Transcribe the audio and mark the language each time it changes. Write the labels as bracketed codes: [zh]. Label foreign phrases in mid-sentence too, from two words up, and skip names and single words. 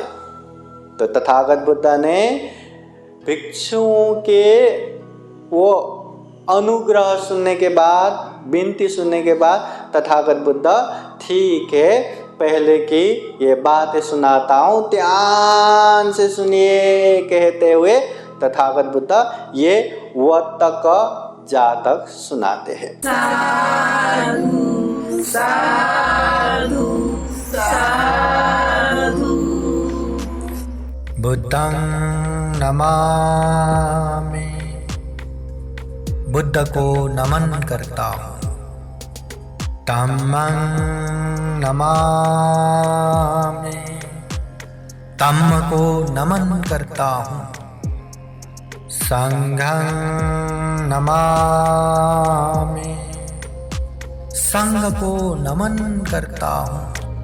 [hi] तो तथागत बुद्ध ने भिक्षुओं के वो अनुग्रह सुनने के बाद, विनती सुनने के बाद तथागत बुद्ध ठीक है पहले की ये बातें सुनाता हूँ, ध्यान से सुनिए कहते हुए तथागत बुद्ध ये वतक जातक सुनाते हैं। [pi] साधु साधु साधु बुद्धं नमामि, [hi] बुद्ध को नमन करता हूँ। [pi] धम्मं नमामि, [hi] धम्म को नमन करता हूँ। [pi] संघं नमामि, [hi] संघ को नमन करता हूँ।